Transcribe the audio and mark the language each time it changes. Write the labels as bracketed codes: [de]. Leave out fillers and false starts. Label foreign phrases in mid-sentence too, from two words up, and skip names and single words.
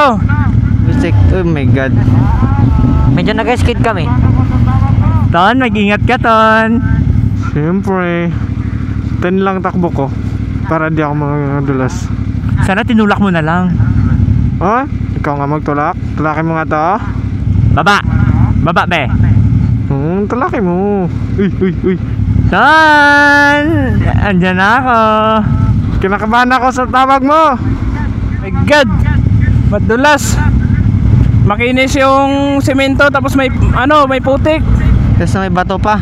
[tl] Putik, [en] oh my god. [tl] Medyo nag-skid kami. Ton, mag-ingat ka, Ton. Siyempre, 10 lang takbo ko para di ako madulas. Sana tinulak mo na lang. Oh, ikaw nga magtulak. Tulakin mo nga to. Baba! Baba, be! Tulakin mo. Uy. Ton! Andyan na ako. Kinakabahan ako sa tawag mo. [en] My God, [tl] madulas. Makinis yung semento tapos may may putik. Tapos may bato pa.